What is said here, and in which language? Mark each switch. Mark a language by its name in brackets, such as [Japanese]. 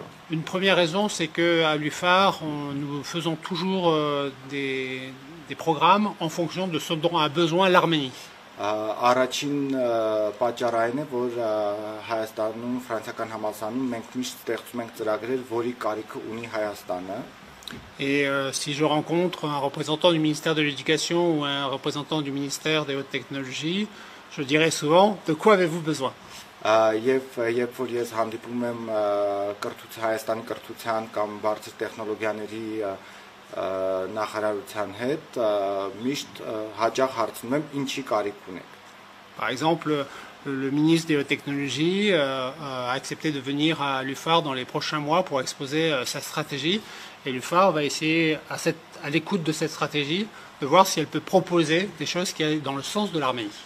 [French] Une première raison, c'est qu'à l'UFAR, nous faisons toujours des programmes en fonction de ce dont a besoin l'Arménie. [Armenian] Առաջին պատճառը այն է, որ Հայաստանում, ֆրանսիական համալսարանում մենք միշտ ստեղծում ենք ծրագրեր, որի կարիքը ունի Հայաստանը. [French] Et si je rencontre un représentant du ministère de l'Éducation ou un représentant du ministère des Hautes Technologies, je dirais souvent, de quoi avez-vous besoin? [Armenian] Եվ երբ որ ես հանդիպում եմ Հայաստանի կրթության կամ բարձր տեխնոլոգիաների նախարարության հետ, միշտ հաճախ հարցնում եմ ինչի կարիք ունեք. [French] Par exemple, le ministre des Hautes Technologies a accepté de venir à l'UFAR dans les prochains mois pour exposer sa stratégie. Et l'UFAR va essayer, à l'écoute de cette stratégie, de voir si elle peut proposer des choses qui aillent dans le sens de l'Arménie.